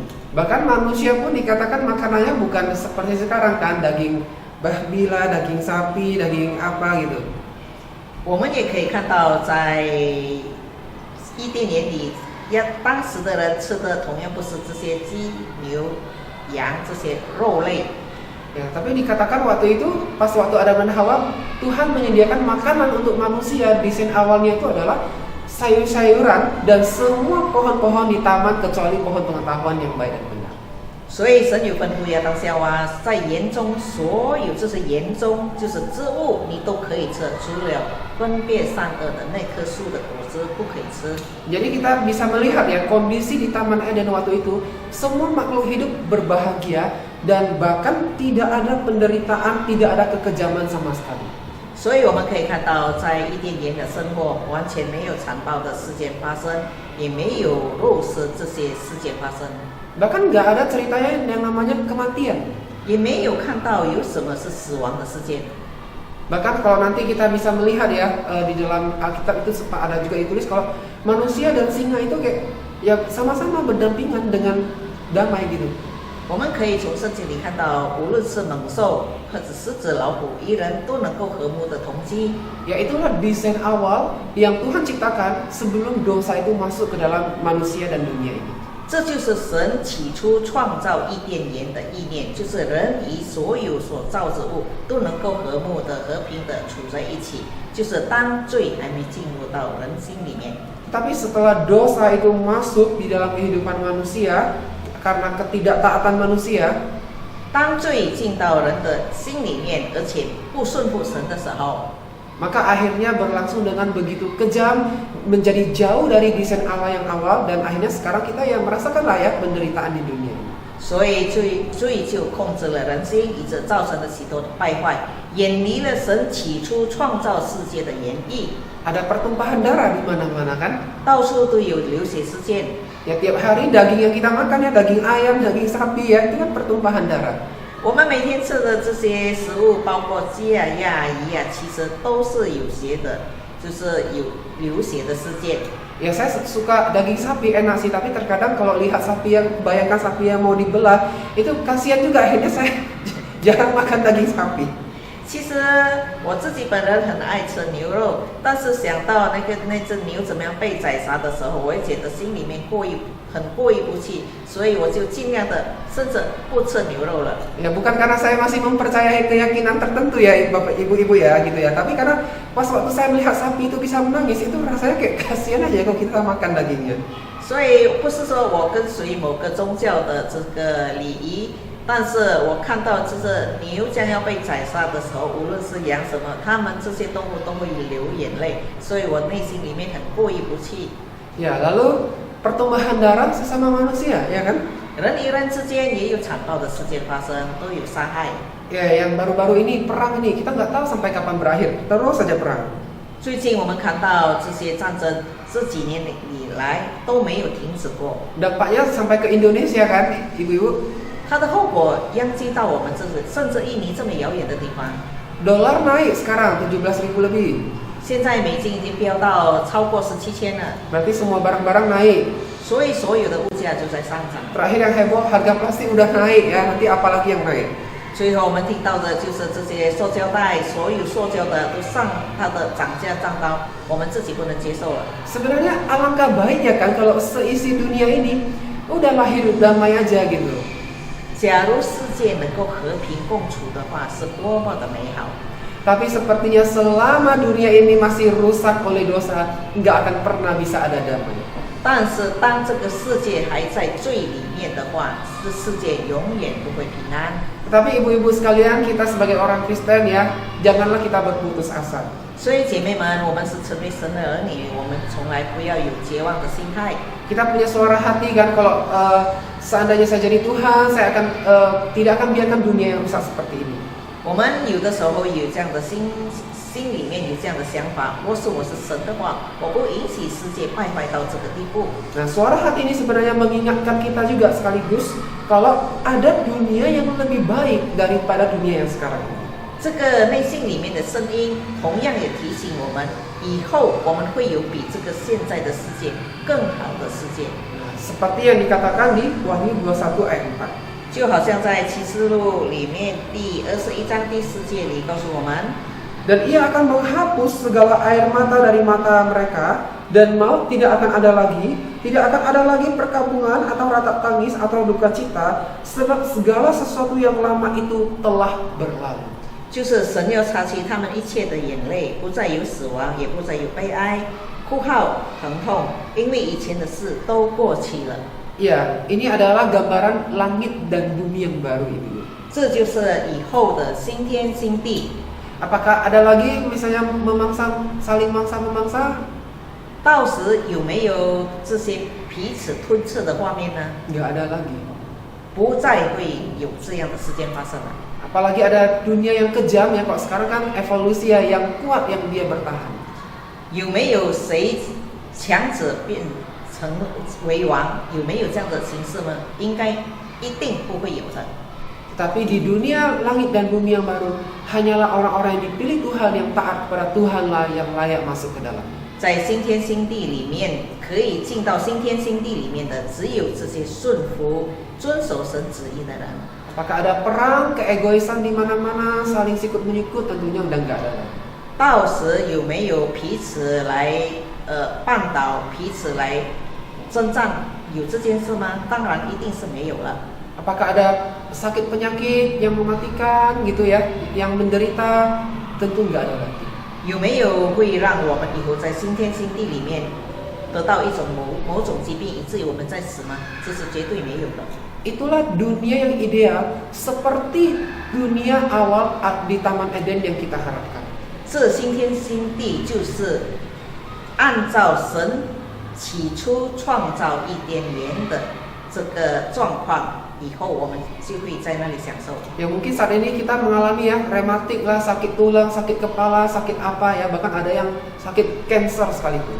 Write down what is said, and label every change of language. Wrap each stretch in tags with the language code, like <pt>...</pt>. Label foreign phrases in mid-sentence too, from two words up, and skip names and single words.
<id>Bahkan manusia pun dikatakan makanannya bukan seperti sekarang kan, daging babi lah, daging sapi, daging apa gitu.</id> <zh>我们也可以看到，在伊甸园里，当时的人吃的同样不是这些鸡、牛、羊这些肉类。</zh> <id>Ya, tapi dikatakan waktu itu pas waktu Adam dan Hawa, Tuhan menyediakan makanan untuk manusia. Desain awalnya itu adalah sayur-sayuran dan semua pohon-pohon di taman kecuali pohon pengetahuan yang baik dan benar.</id> <zh>所以神有吩咐亚当夏娃，在园中所有这些园中就是植物，你都可以吃，除了分辨善恶的那棵树的果子不可以吃。</zh> <id>Jadi kita bisa melihat ya kondisi di Taman Eden waktu itu, semua makhluk hidup berbahagia dan bahkan tidak ada penderitaan, tidak ada kekejaman sama sekali.</id> <zh>所以我们可以看到，在伊甸园的生活完全没有残暴的事件发生，也没有肉食这些事件发生，</zh> <id>Bahkan nggak ada ceritanya yang namanya kematian.</id> <zh>也没有看到有什么是死亡的事件。</zh> <id>Bahkan kalau nanti kita bisa melihat ya di dalam Alkitab itu sempat ada juga ditulis kalau manusia dan singa itu kayak ya sama-sama berdampingan dengan damai gitu.</id> <zh>我们可以从圣经里看到，无论是猛兽或者狮子、老虎，一人都能够和睦的同居。</zh> <id>Ya itulah desain awal yang Tuhan ciptakan sebelum dosa itu masuk ke dalam manusia dan dunia ini.</id> <zh>这就是神起初创造伊甸园的意念，就是人与所有所造之物都能够和睦的、和平的处在一起，就是当罪还没进入到人心里面。</zh> <id>Tapi setelah dosa itu masuk di dalam kehidupan manusia karena ketidaktaatan manusia,</id> <zh>当罪进到人的心里面，而且不顺服神的时候，</zh> <id>maka akhirnya berlangsung dengan begitu kejam, menjadi jauh dari desain Allah yang awal dan akhirnya sekarang kita yang merasakan layak penderitaan di dunia.</id> <zh>所以罪就控制了人心，以致造成了许多的败坏，远离了神起初创造世界的原意。</zh> <id>Ada pertumpahan darah di mana-mana kan?</id> <zh>到处都有流血事件。</zh> <id>Ya tiap hari daging yang kita makan ya daging ayam, daging sapi ya itu kan pertumpahan darah.</id> <zh>我们每天吃的这些食物，包括鸡啊、鸭啊、鱼啊，其实都是有血的，就是有流血的事件。</zh> <id>Ya saya suka daging sapi enak sih, tapi terkadang kalau lihat sapi yang bayangkan sapi yang mau dibelah itu kasihan juga akhirnya saya jarang makan daging sapi.</id> <zh>其实我自己本人很爱吃牛肉，但是想到那只牛怎么样被宰杀的时候，我也觉得心里面很过意不去，所以我就尽量的甚至不吃牛肉了。</zh> <id>Ya bukan karena saya masih mempercayai keyakinan tertentu ya bapak ibu-ibu ya gitu ya, tapi karena pas waktu saya melihat sapi itu bisa menangis itu rasanya kayak kasihan aja kalau kita makan dagingnya.</id> <zh>所以不是说我跟随某个宗教的这个礼仪。但是我看到，就是牛将要被宰杀的时候，无论是羊什么，它们这些动物都会流眼泪，所以我内心里面很过意不去。</zh> <id>Ya lalu pertumbuhan darah sesama manusia ya kan?</id> <zh>人与人之间也有残暴的事件发生，都有杀害。</zh> <id>Ya yang baru-baru ini perang ini kita nggak tahu sampai kapan berakhir, terus saja perang.</id> <zh>最近我们看到这些战争，这几年以来都没有停止过。</zh> <id>Dampaknya sampai ke Indonesia kan, ibu-ibu?</id> <zh>它的后果殃及到我们这里，甚至印尼这么遥远的地方。</zh> <id>Dolar naik sekarang 17.000 lebih.</id> <zh>现在美金已经飙到超过17,000了，</zh> <id>Berarti semua barang-barang naik.</id> <zh>所以所有的物价就在上涨。</zh> <id>Terakhir yang heboh harga plastik udah naik ya, nanti apalagi yang naik.</id> <zh>最后我们听到的就是这些塑胶袋，所有塑胶的都它的涨价涨到我们自己不能接受了。</zh> <id>Sebenarnya alangkah baiknya kan kalau seisi dunia ini udahlah hidup damai aja gitu.</id> <zh>假如世界能够和平共处的话，是多么的美好。</zh> <id>Tapi sepertinya selama dunia ini masih rusak oleh dosa, nggak akan pernah bisa ada damai.</id> <zh>但是当这个世界还在罪里面的话，这世界永远不会平安。</zh> <id>Tapi ibu-ibu sekalian, kita sebagai orang Kristen ya, janganlah kita berputus asa.</id> <zh>所以姐妹们，我们是成为神的儿女，我们从来不要有绝望的心态。</zh> <id>Kita punya suara hati kan kalau seandainya saya jadi Tuhan, saya akan tidak akan biarkan dunia yang rusak seperti ini.</id> <zh>我们有的时候有这样的心里面有这样的想法，若是我是神的话，我不允许世界败坏到这个地步。</zh> <id>Nah, suara hati ini sebenarnya mengingatkan kita juga sekaligus kalau ada dunia yang lebih baik daripada dunia yang sekarang ini.</id> <zh>这个内心里面的声音，同样也提醒我们，以后我们会有比这个现在的世界更好的世界。</zh> <id>Nah, seperti yang dikatakan di Wahyu 21 ayat 4.</id> <zh>就好像在启示录里面第21章第4节里告诉我们，</zh> <id>Dan ia akan menghapus segala air mata dari mata mereka, dan maut tidak akan ada lagi, tidak akan ada lagi perkabungan atau ratap tangis atau duka cita, sebab segala sesuatu yang lama itu telah berlalu.</id> <zh>就是神要擦去他们一切的眼泪，不再有死亡，也不再有悲哀， 哭号、疼痛，因为以前的事都过去了。</zh> <id>Ya, ini adalah gambaran langit dan bumi yang baru itu.</id> <zh>这就是以后的新天新地。</zh> <id>Apakah ada lagi misalnya saling memangsa?</id> <zh>到时有没有这些彼此吞噬的画面呢？</zh> <id>Nggak ada lagi.</id> <zh>不再会有这样的事件发生了。</zh> <id>Apalagi ada dunia yang kejam ya, kok sekarang kan evolusi ya yang kuat yang dia bertahan.</id> <zh>有没有谁强者变成为王？有没有这样的形式呢？应该一定不会有的。</zh> <id>Tapi di dunia langit dan bumi yang baru, hanyalah orang-orang yang dipilih Tuhan yang taat kepada Tuhanlah yang layak masuk ke dalam.</id> <zh>在新天新地里面，可以进到新天新地里面的，只有这些顺服、遵守神旨意的人。</zh> <id>Apakah ada perang, keegoisan di mana-mana, saling sikut menyikut? Tentunya udah nggak ada lagi.</id> <zh>到时有没有彼此来绊倒、彼此来征战？有这件事吗？当然一定是没有了。</zh> <id>Apakah ada sakit penyakit yang mematikan gitu ya, yang menderita? Tentu nggak ada lagi.</id> <zh>有没有会让我们以后在新天新地里面得到一种某种疾病，以至于我们在死吗？这是绝对没有的。</zh> <id>Itulah dunia yang ideal, seperti dunia awal di Taman Eden yang kita harapkan.</id> <zh>这新天新地就是按照神起初创造伊甸园的这个状况。以后我们就会在那里享受。</zh> <id>Ya mungkin saat ini kita mengalami ya rematik lah, sakit tulang, sakit kepala, sakit apa ya, bahkan ada yang sakit cancer sekalipun.</id>